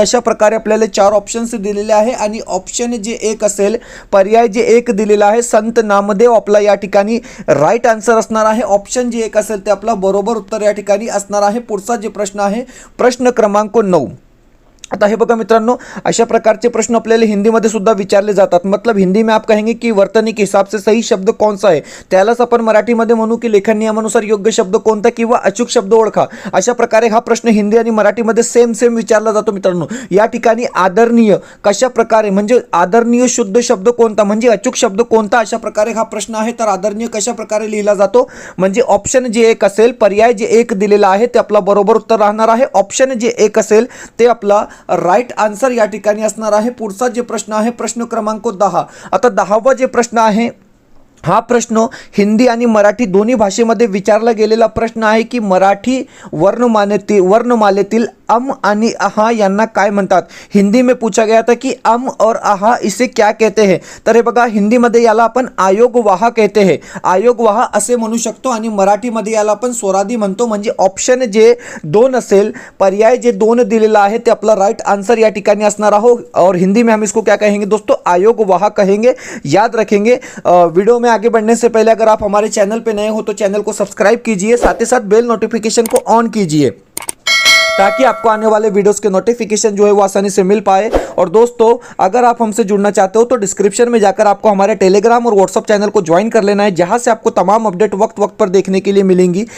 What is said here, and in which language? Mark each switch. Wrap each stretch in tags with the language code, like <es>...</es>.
<mr>अशा प्रकारे आपल्याला 4 ऑप्शन्स दिलेले आहे आणि ऑप्शन जे 1 असेल, पर्याय जे 1 दिलेला आहे, संत नामदेव आपला या ठिकाणी राईट आन्सर असणार आहे. ऑप्शन जे 1 असेल ते आपला बरोबर उत्तर या ठिकाणी असणार आहे. पुढचा जे प्रश्न आहे, प्रश्न क्रमांक 9. आता हे बघा मित्रांनो, अशा प्रकारचे प्रश्न आपल्याला हिंदीमध्ये सुद्धा विचारले जातात.</mr> <hi>मतलब हिंदी में आप कहेंगे कि वर्तनी के हिसाब से सही शब्द कौन सा है.</hi> <mr>त्यालाच आपण मराठीमध्ये म्हणू की लेखन नियमानुसार योग्य शब्द कोणता किंवा अचूक शब्द ओळखा. अशा प्रकारे हा प्रश्न हिंदी आणि मराठीमध्ये सेम विचारला जातो. मित्रांनो, या ठिकाणी आदरणीय कशा प्रकारे, म्हणजे आदरणीय शुद्ध शब्द कोणता, म्हणजे अचूक शब्द कोणता, अशा प्रकारे हा प्रश्न आहे. तर आदरणीय कशा प्रकारे लिहिला जातो. म्हणजे ऑप्शन जे 1 असेल, पर्याय जे 1 दिलेला आहे ते आपला बरोबर उत्तर राहणार आहे. ऑप्शन जे 1 असेल ते आपला राईट आन्सर या ठिकाणी असणार आहे. पुढचा जे प्रश्न आहे, प्रश्न क्रमांक 10. आता 10वा जे प्रश्न आहे, हा प्रश्न हिंदी आणि मराठी दोन्ही भाषेमध्ये विचारला गेलेला प्रश्न आहे की मराठी वर्णमालेतील अम आणि आहा यांना काय म्हणतात.</mr> <hi>हिंदी में पूछा गया था कि अम और आहा इसे क्या कहते हैं.</hi> <mr>तर हे बघा, हिंदीमध्ये याला आपण आयोगवाह</mr> <hi>कहते हैं,</hi> <mr>आयोगवाह असे म्हणू शकतो आणि मराठीमध्ये याला आपण स्वरादी म्हणतो. म्हणजे ऑप्शन जे 2 असेल, पर्याय जे 2 दिलेला आहे ते आपला राईट आन्सर या ठिकाणी असणार आहे.</mr> <hi>और हिंदी में हम इसको क्या कहेंगे दोस्तों, आयोगवाह कहेंगे. याद रखेंगे. वीडियो में आगे बढ़ने से पहले अगर आप हमारे चैनल पे नए हो तो चैनल को सब्सक्राइब कीजिए, साथ ही साथ बेल नोटिफिकेशन को ऑन कीजिए ताकि आपको आने वाले वीडियोस के नोटिफिकेशन जो है वो आसानी से मिल पाए। और दोस्तों, अगर आप हमसे जुड़ना चाहते हो तो डिस्क्रिप्शन में जाकर आपको हमारे टेलीग्राम और व्हाट्सअप चैनल को ज्वाइन कर लेना है, जहां से आपको तमाम अपडेट वक्त वक्त पर देखने के लिए मिलेंगी।</hi>